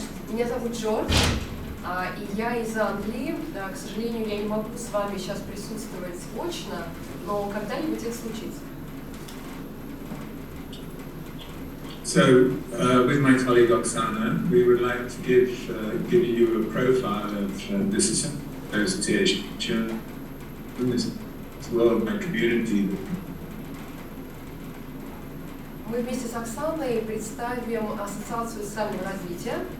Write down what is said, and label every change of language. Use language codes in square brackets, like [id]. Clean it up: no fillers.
[ru] Меня зовут Джордж, и я из Англии. К сожалению, я не могу с вами сейчас присутствовать очно, но когда-нибудь это случится. [en] So, with my colleague Oksana, we would like to give you a profile of this association, this worldwide community. [ru] Мы вместе с Оксаной представим Ассоциацию социального развития.